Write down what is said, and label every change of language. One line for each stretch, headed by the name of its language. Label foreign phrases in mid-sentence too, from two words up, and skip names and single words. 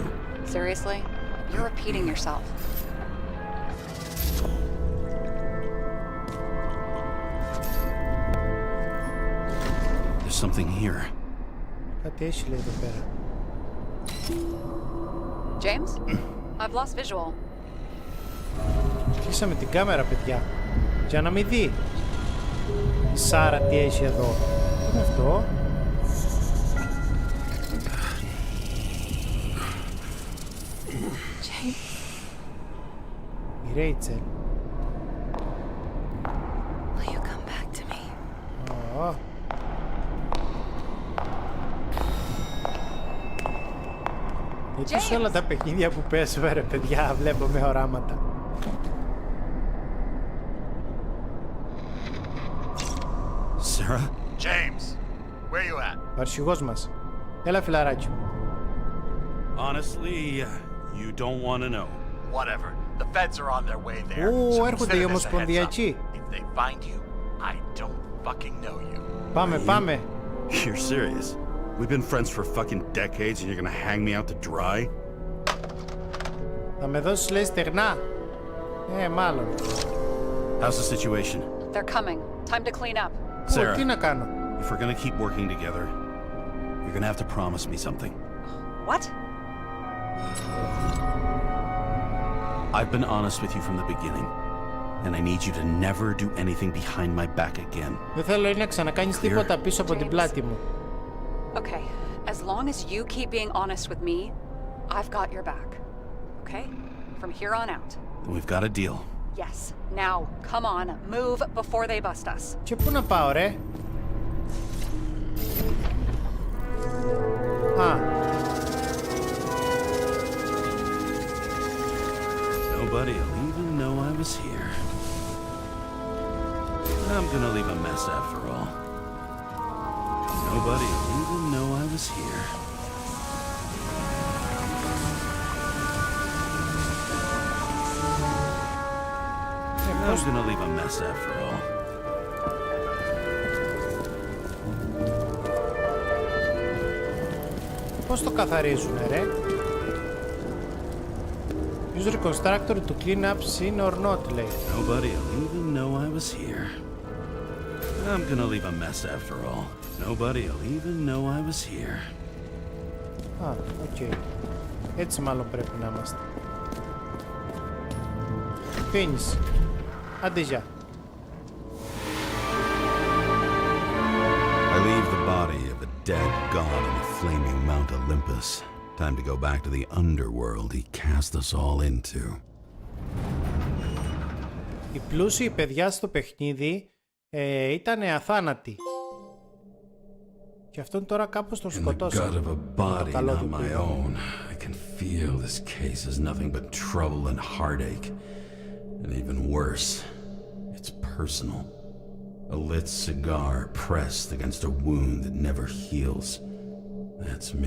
English: Seriously? You're repeating yourself. There's something here.
Greek: Κάτι έχει λέει εδώ πέρα.
English: James? I've lost visual.
Greek: Κλείσαμε την κάμερα παιδιά. Για να μην δει η Σάρα τι έχει εδώ. Τι είναι αυτό? Η Ρέιτσελ.
English: Will you come back to me?
Greek: Γιατί σε όλα τα παιχνίδια που παίζω ρε παιδιά βλέπω με οράματα.
English: Sarah? James, where you at?
Greek: Ο αρχηγός μας. Έλα φιλαράκι μου.
English: Honestly, you don't want to know. Whatever. The feds are on their way there. Ω, so
Greek: έρχονται
English: consider
Greek: οι
English: this a heads up.
Greek: ομοσπονδιακοί.
English: If they find you, I don't fucking know you.
Greek: Πάμε, πάμε.
English: You're serious? We've been friends for fucking decades and you're gonna hang me out to dry?
Greek: Θα με δώσεις λέει στεγνά. Μάλλον.
English: How's the situation? They're coming. Time to clean up. Sarah,
Greek: Τι να κάνω?
English: if we're gonna keep working together, you're gonna have to promise me something. What? I've been honest with you from the beginning, and I need you to never do anything behind my back again.
Greek: Δεν θέλω να ξανακάνεις τίποτα πίσω από την πλάτη μου.
English: Okay, as long as you keep being honest with me, I've got your back. Okay? From here on out. Then we've got a deal. Yes. Now, come on, move before they bust us.
Greek: Και πού να πάω ρε?
English: Nobody'll even know I was here. I'm gonna leave a mess after all. Nobody'll even know I was here. I'm gonna leave a mess after all.
Greek: Πώς το καθαρίζουνε ρε?
English: Use reconstructor to clean up scene or not λέει. Nobody'll even know I was here. I'm gonna leave a mess after all. Nobody'll even know I was here.
Greek: Οκ. Έτσι μάλλον πρέπει να είμαστε. Φίνεις. Άντε γεια.
English: I leave the body of a dead god on the flaming Mount Olympus. Time to go back to the underworld he cast us all into.
Greek: Οι πλούσιοι παιδιά στο παιχνίδι ήταν αθάνατοι. Και αυτόν τώρα κάπως τον σκοτώσαν.
English: In the gut of a body not my own, I can feel this case is nothing but trouble and heartache. And even worse, it's personal. A lit cigar pressed against a wound that never heals.